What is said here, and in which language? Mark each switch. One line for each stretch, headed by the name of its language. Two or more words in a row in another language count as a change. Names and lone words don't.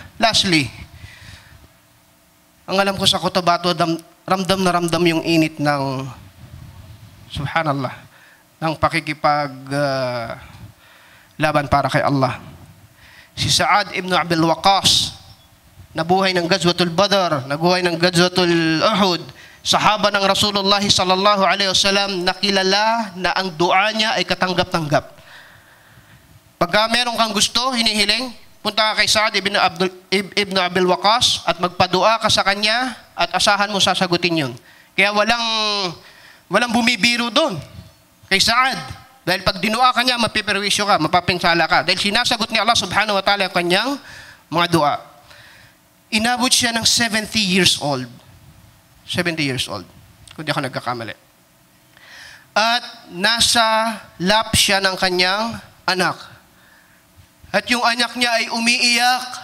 Filipino: Lastly, ang alam ko sa Cotabato, ramdam na ramdam yung init ng, subhanallah, ng laban para kay Allah. Si Sa'ad ibn Abil Waqqas, nabuhay ng Ghazwatul Badr, nabuhay ng Ghazwatul Uhud, sahaba ng Rasulullah
Arabic: sallallahu alaihi wasallam,
Filipino: nakilala na ang dua niya ay katanggap-tanggap. Pagka meron kang gusto, hinihiling, punta ka kay Sa'ad ibn Abil Waqqas at magpadua ka sa kanya at asahan mo sasagutin yun. Kaya walang bumibiro doon kay Sa'ad. Dahil pag dinua ka niya, mapiperwisyo ka, mapapinsala ka. Dahil sinasagot ni Allah
Arabic: subhanahu wa ta'ala
Filipino: ang kanyang mga dua. Inabot siya ng 70
English: years old. 70 years old.
Filipino: Kung di ako nagkakamali. At nasa lap siya ng kanyang anak. At yung anak niya ay umiiyak.